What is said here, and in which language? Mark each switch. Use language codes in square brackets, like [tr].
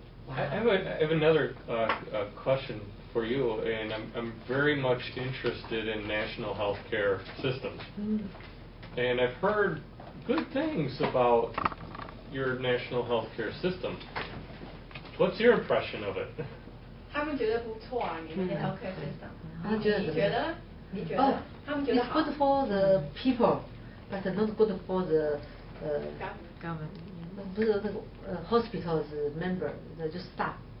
[en] I have another question for you, and I'm very much interested in national health care systems. And I've heard good things about your national health care system. What's your impression of it? [zh] 他们觉得不错啊，你们的 healthcare system。你觉得？你觉得？他们觉得好。 [en] It's good for the people, but not good for the government. [zh] 不是那个 [en] hospital's member, [zh] just staff.